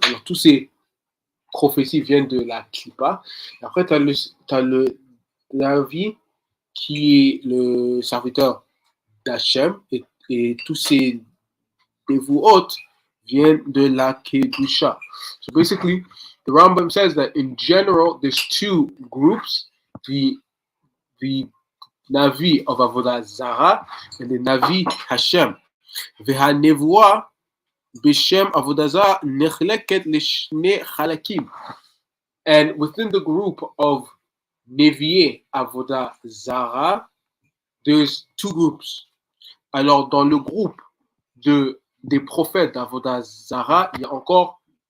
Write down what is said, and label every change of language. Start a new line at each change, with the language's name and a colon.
French: Alors, tous ces prophéties viennent de la Klippa. Après, tu as le Navi qui est le serviteur d'Hachem, et tous ces dévots viennent de la Kedusha.
English: So basically, the Rambam says that in general, there's two groups, the Navi of Avodah Zarah and the Navi Hashem.
Hebrew: והנבואה בשם עבודה זרה נחלקת לשני חלקים.
English: And within the group of Nevi'e Avodah Zara, there's two groups.
French: Alors, dans le groupe des prophètes d'Avodah Zara, il y a encore